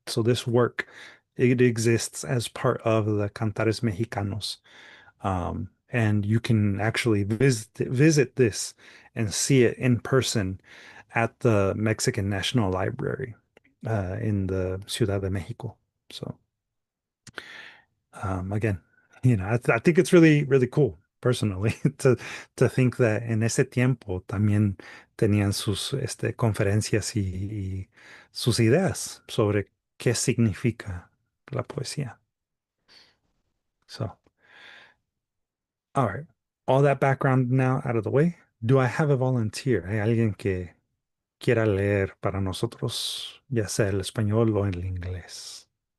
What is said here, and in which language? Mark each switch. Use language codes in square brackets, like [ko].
[en] So this work, it exists as part of the Cantares Mexicanos, and you can actually visit this and see it in person at the Mexican National Library in the Ciudad de Mexico. So again, I think it's really, really cool personally to think that [es] en ese tiempo también tenían sus conferencias y sus ideas sobre qué significa la poesía. [en] So, all right, all that background now out of the way. Do I have a volunteer? [es] ¿Hay alguien que quiera leer para nosotros, ya sea el español o el inglés?